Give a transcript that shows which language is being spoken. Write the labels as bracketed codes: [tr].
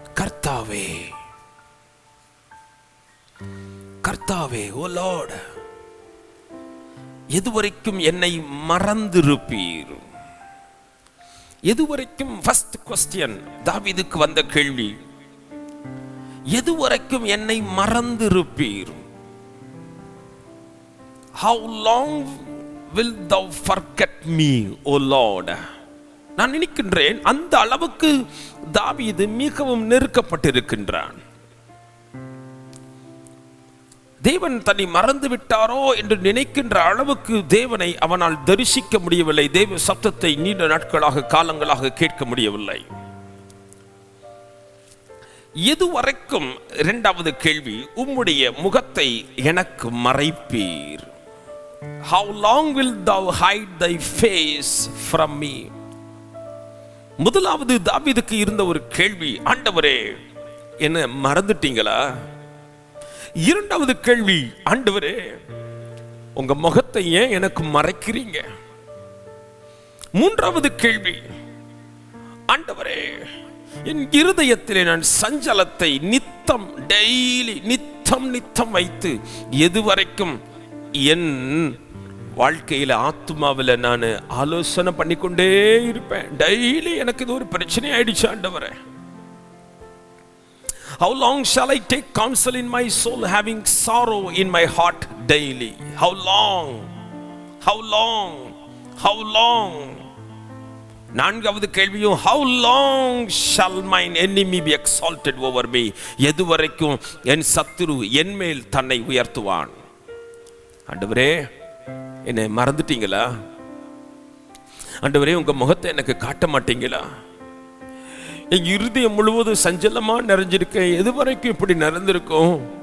[ta] கர்த்தாவே, கர்த்தாவே, ஓ லார்ட், எதுவரைக்கும் என்னை மறந்திருப்பீர்? எதுவரைக்கும்? ஃபர்ஸ்ட் क्वेश्चन தாவீதுக்கு வந்த கேள்வி, எதுவரைக்கும் என்னை மறந்திருப்பீர்? [en] How long will thou forget me, O Lord? [ta] நான் நினைக்கின்றேன் அந்த அளவுக்கு தாவீது மிகவும் நெருக்கப்பட்டிருக்கின்றான். தேவன் தன்னை மறந்து விட்டாரோ என்று நினைக்கின்ற அளவுக்கு தேவனை அவனால் தரிசிக்க முடியவில்லை. தேவ சப்தத்தை நீண்ட நாட்களாக, காலங்களாக கேட்க முடியவில்லை. எதுவரைக்கும்? இரண்டாவது கேள்வி, உம்முடைய முகத்தை எனக்கு மறைப்பீர்? [en] How long will thou hide thy face from me? [ta] முதலாவது தாவீதுக்கு இருந்த ஒரு கேள்வி, ஆண்டவரே என்ன மறந்துட்டீங்களா? இரண்டாவது கேள்வி, ஆண்டவரே உங்க முகத்தை ஏன் எனக்கு மறைக்கிறீங்க? மூன்றாவது கேள்வி, ஆண்டவரே என் இருதயத்திலே நான் சஞ்சலத்தை நித்தம் டெய்லி நித்தம் வைத்து எதுவரைக்கும் என் வாழ்க்கையில ஆத்மாவில் நான் ஆலோசனை பண்ணிக்கொண்டே இருப்பேன். டெய்லி எனக்கு இது ஒரு பிரச்சனை ஆயிடுச்சு ஆண்டவரே. [en] How long shall I take counsel in my soul, having sorrow in my heart daily? How long? How long? How long? [ta] நான்காவது கேள்வியும், [en] how long shall mine enemy be exalted over me? [ta] எதுவரைக்கும் என் சத்துரு என் மேல் தன்னை உயர்த்துவான்? ஆண்டவரே என்னை மறந்துட்டீங்களா? ஆண்டவரே உங்க முகத்தை எனக்கு காட்ட மாட்டீங்களா? என் இருதயம் முழுவதும் சஞ்சலமா நிறைஞ்சிருக்கேன். எதுவரைக்கும் இப்படி நிறைந்திருக்கும்?